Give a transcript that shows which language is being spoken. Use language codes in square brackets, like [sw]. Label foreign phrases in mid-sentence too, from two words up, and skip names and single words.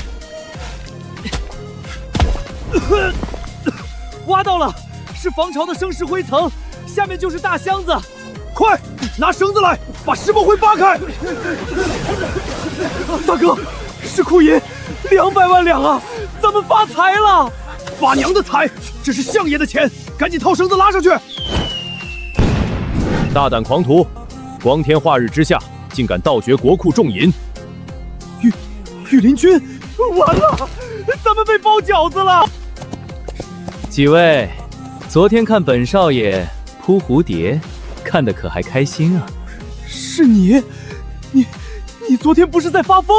[zh] 挖到了，是防潮的生石灰层，下面就是大箱子。快，拿繩子來，把石墨灰扒開。大哥，石库银200万两啊，咱們發財了！發娘的財，這是相爺的錢，趕緊套繩子拉上去。大膽狂徒，光天化日之下，竟敢盜掘國庫重銀！御林軍，完了，咱們被包餃子了！幾位，昨天看本少爺撲蝴蝶，看得可還開心啊？是你昨天不是在發瘋？